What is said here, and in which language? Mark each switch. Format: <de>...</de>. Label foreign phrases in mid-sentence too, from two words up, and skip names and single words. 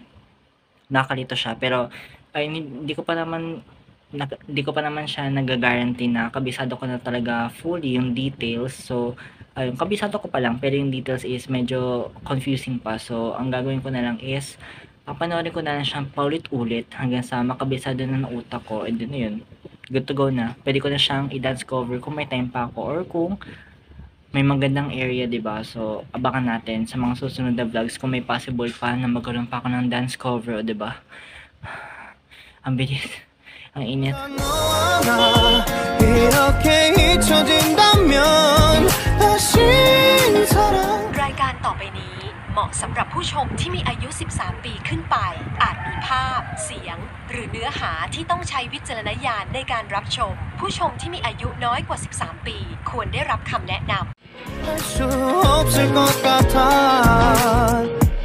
<tl>Nakalito siya pero ay hindi ko pa naman siya nag-guarantee na kabisado ko na talaga fully yung details. So ayun, kabisado ko pa lang pero yung</tl> <en>details is</en> <tl>medyo confusing pa. So ang gagawin ko na lang is papanoorin ko na lang siyang paulit-ulit hanggang sa makabisado na ng utak ko</tl> <en>and then</en> <tl>yun,</tl> <en>good to go na.</en> <tl>Pwede ko na siyang i-</tl> <en>dance cover</en> <tl>kung may time pa ako or kung may magandang area, diba? So, abangan natin sa mga susunod na vlogs kung may possible pa na magkaroon pa ako ng</tl> <en>dance cover,</en> <tl>diba? Ang bilis. Ang init.</tl> <ko>이렇게 잊혀진다면 다시 사랑</ko> <th>รายการต่อไปนี้เหมาะสำหรับผู้ชมที่มีอายุ 13 ปีขึ้นไป อาจมีภาพ เสียง หรือเนื้อหาที่ต้องใช้วิจารณญาณในการรับชม ผู้ชมที่มีอายุน้อยกว่า 13 ปี ควรได้รับคำแนะนำ</th> <ko>할 수 없을 것 같아</ko>